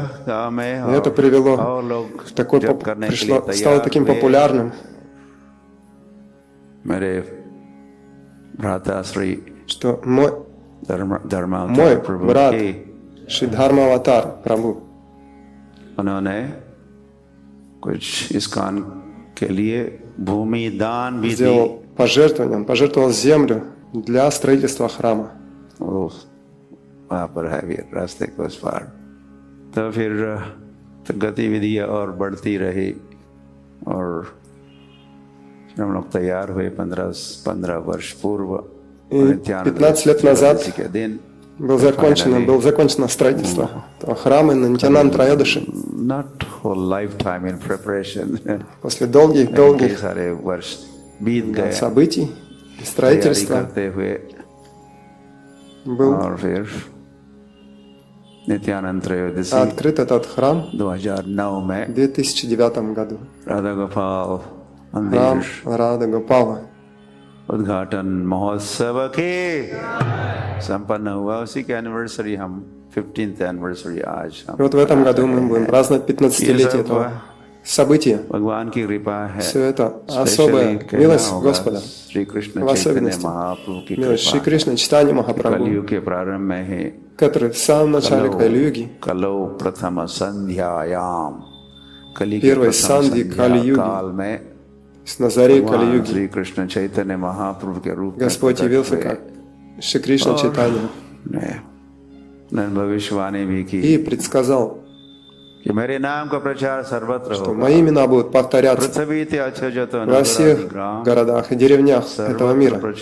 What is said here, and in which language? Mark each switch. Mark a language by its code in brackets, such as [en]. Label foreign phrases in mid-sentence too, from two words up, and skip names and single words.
[ru] И это привело к такой, стало таким популярным, что мой брат Шри Дхармаватар Прабху, сделал пожертвование, он пожертвовал землю для строительства храма. [hi] वहाँ पर है भी रास्ते के उस पार तो फिर गतिविधियाँ और बढ़ती रही और फिर हम लोग तैयार हुए 15 वर्ष पूर्व [ru] 15 лет назад было закончено строительство храма на Нитьянанд Троядыши. После долгих событий и строительства был открыт этот храм в 2009 году. Храм Рада Гопала. [hi] उद्घाटन महोत्सव के संपन्न हुआ उसी के एनिवर्सरी हम 15th एनिवर्सरी आज हम [ru] вот в этом году мы будем праздновать 15-летие этого события. [hi] भगवान की कृपा है. [ru] Все это особая милость Господа. В особенности милость Шри Кришны Чайтанья Махапрабху, который в самом начале Кали-юги, первой сандхи Кали-юги, на заре Кали-юги, Господь явился как Шри Кришна Чайтанья и предсказал, что мои имена будут повторяться во всех городах и деревнях этого мира.